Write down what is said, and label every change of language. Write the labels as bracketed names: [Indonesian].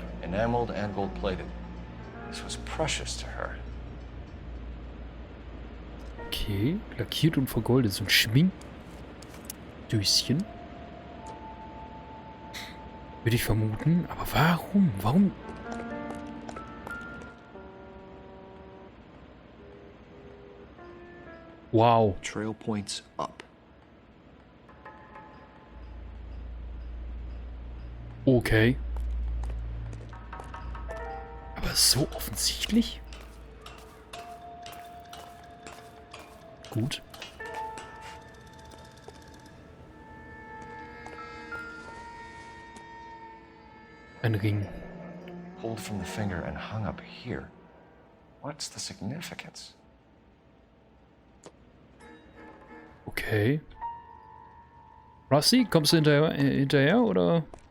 [English] Enameled and gold-plated. This was precious to her. [German] Okay, lackiert und vergoldet. So ein Schminkdöschen. Würde ich vermuten. Aber warum? Warum? Wow. [English] Trail points up. Okay. [German] Aber so offensichtlich? Gut. Ein Ring. [English] Pulled from the finger and hung up here. What's the significance? Okay. [German] Rusty, kommst du hinterher oder?